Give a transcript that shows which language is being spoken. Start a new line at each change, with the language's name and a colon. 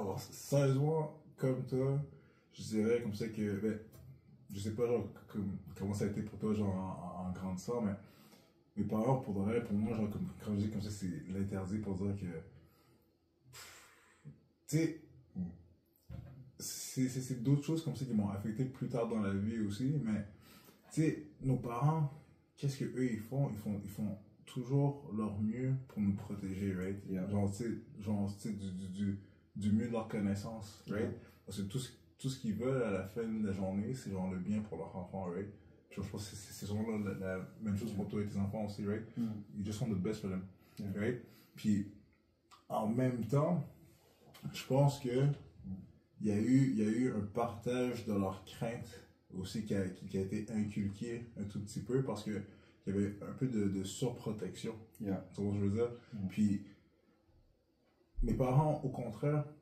French: Sérieusement, comme toi, je dirais comme ça que, ben, je sais pas genre, comment ça a été pour toi genre, en grandissant, mais mes parents, pour moi, genre, quand je dis comme ça, c'est l'interdit pour dire que, tu sais, c'est d'autres choses comme ça qui m'ont affecté plus tard dans la vie aussi, mais, tu sais, nos parents, qu'est-ce qu'eux ils font toujours leur mieux pour nous protéger, right? Genre, tu sais, du mieux de leur connaissance, right? Parce que tout ce qu'ils veulent à la fin de la journée, c'est genre le bien pour leur enfant, right? Je pense que c'est souvent la même chose pour toi et tes enfants aussi, right?
English: You just want the best for them, right?
French: Puis, en même temps, je pense que il y a eu un partage de leurs craintes aussi qui a été inculqué un tout petit peu parce que il y avait un peu de surprotection. Tu vois ce que je veux dire? Puis, mes parents, au contraire,